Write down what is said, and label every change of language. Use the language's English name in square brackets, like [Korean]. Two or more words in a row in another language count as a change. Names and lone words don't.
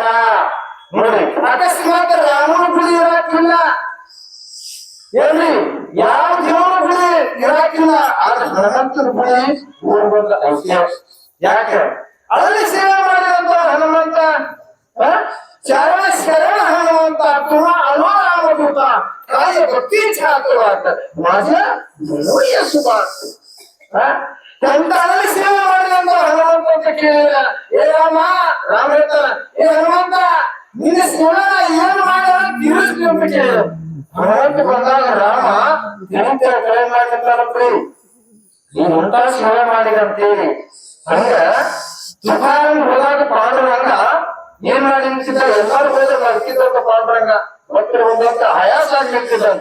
[Kannada] ನೋಡಿ, ಅಕಸ್ಮಾತ್ ರಾಮನ ಗುಡಿ ಇರಾಕಿಲ್ಲ ಏನ್ರಿ, ಯಾವ ದೇವರ ಗುಡಿ ಇರಾಕಿಲ್ಲ, ಆದ್ರೆ ಹನುಮಂತನ ಗುಡಿ ಊರ್ಬಂದ ಐತೆ. ಯಾಕೆ ಅಲ್ಲಿ ಸೇವೆ ಮಾಡಿದಂತ ಹನುಮಂತ, ಶರಣ [Marathi] हनुमंता तुला अलोराम होता काय भक्ती छातवात माझ्या मनोय सुभात. त्यांनी सेवा [Kannada] ಮಾಡಿದಂತ ಹನುಮಂತ ಕೇಳಿದ, ಏ ರಾಮ ಹೇಳ್ತಾರ, ಏ ಹನುಮಂತ ನಿನ್ನ ಸೇವೆ ಏನು ಮಾಡ್ಯಾರ ತಿಳಿಸ್ಲಿ ಅಂತ ಕೇಳಿದ. ಹನುಮಂತ ಬಂದಾಗ ರಾಮ ಎಂತ ಕರೆ ಮಾಡಿರ್ತಾರಪ್ರಿ, ನೀನ್ ಎಂತ ಸೇವೆ ಮಾಡಿದಂತೇಳಿ. ಹಂಗ ತುಕಾರನ್ ಹೋದಾಗ ಪಾಂಡುರಂಗ ಏನ್ ಮಾಡಿ ನಿಂತಿದ್ದ, ಎಲ್ಲಾರು ಹೋದ್ರೆ ನಡ್ಕಿದ್ದಂತ ಪಾಂಡುರಂಗ ಮತ್ತೆ ಒಂದಂತ ಹಯಾಸ ಆಗಿ ನಿಂತಿದ್ದಂತ.